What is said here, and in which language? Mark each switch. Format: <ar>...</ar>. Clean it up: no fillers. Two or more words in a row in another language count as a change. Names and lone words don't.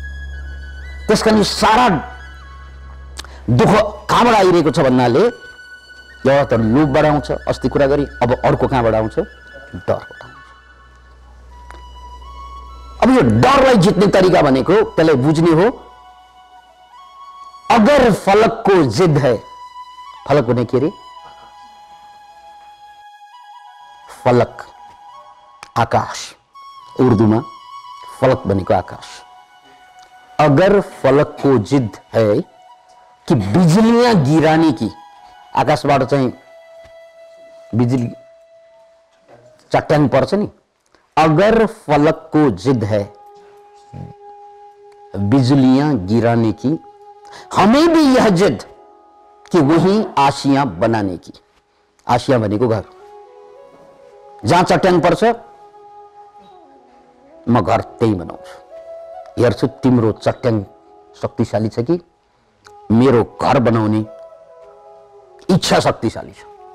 <ne>त्यसकारण सारा दुःख कहाँबाट आइरहेको छ भन्नाले एउटा त लोभबाट आउँछ, अस्ति कुरा गरी, अब अर्को कहाँबाट आउँछ? डरबाट आउँछ। अब यो डरलाई जित्ने तरिका भनेको त्यसलाई बुझ्ने हो।</ne> <hi>अगर फलक को जिद है,</hi> <ne>फलक भने के रे? फलक आकाश, उर्दूमा फलक भनेको आकाश।</ne> <hi>अगर फलक को जिद है कि बिजलियां गिराने की,</hi> <ne>आकाशबाट चाहिँ बिजुली चट्याङ पर्छ नि,</ne> <hi>अगर फलक को जिद है बिजलियां गिराने की, हमें भी यह जिद कि वही आशियां बनाने की।</hi> <ne>आशियां भनेको घर, जहाँ चट्याङ पर्छ म घर त्यही बनाउँछु। हेर्छु तिम्रो चट्याङ शक्तिशाली छ कि मेरो घर बनाउने इच्छा शक्तिशाली छ।</ne>